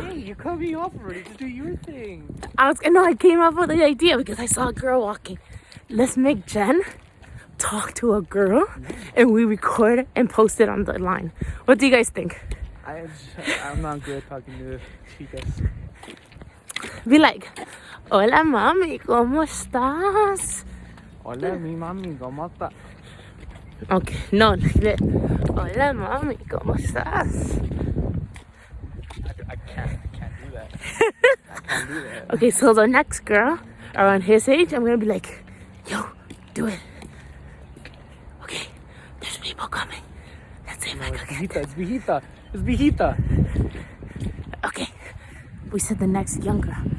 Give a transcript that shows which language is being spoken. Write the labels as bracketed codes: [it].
[en] You cut me off already. Just do your thing. I came up with the idea because I saw a girl walking. Let's make Jen talk to a girl and we record it and post it on the line. What do you guys think? I'm not good talking to chicas. Be like, [es] hola mami, ¿cómo estás? Hola, mi mami, ¿cómo está? Okay, no, hola mami, ¿cómo estás? [en] I can't do that. I can't do that. Okay, so the next girl around his age, I'm gonna be like, yo, do it. Okay, there's people coming. Let's see if I can get It's viejita. It's viejita. Okay, we said the next young girl.